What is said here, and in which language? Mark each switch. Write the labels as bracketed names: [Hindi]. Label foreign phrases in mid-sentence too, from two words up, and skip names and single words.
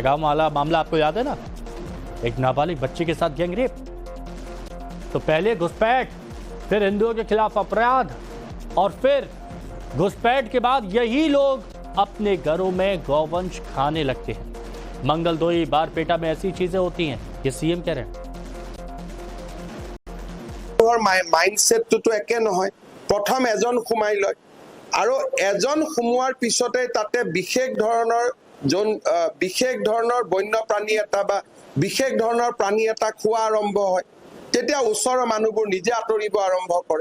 [Hindi] नगांव वाला मामला आपको याद है ना, एक नाबालिग बच्चे के साथ गैंगरेप। तो पहले घुसपैठ, फिर हिंदुओं के खिलाफ अपराध, और फिर घुसपैठ के बाद यही लोग अपने घरों में गौवंश खाने लगते हैं। मंगलदोई, बारपेटा में ऐसी चीजें होती हैं। ये सीएम कह रहे हैं। [Assamese] মাইন্ডছেটটো একে নহয়। প্ৰথম এজন সোমাই লয় আৰু এজন সোমোৱাৰ পিছতে তাতে বিশেষ ধৰণৰ বন্যপ্ৰাণী এটা বা বিশেষ ধৰণৰ প্ৰাণী এটা খোৱা আৰম্ভ হয়, তেতিয়া ওচৰৰ মানুহবোৰ নিজে আঁতৰিব আৰম্ভ কৰে।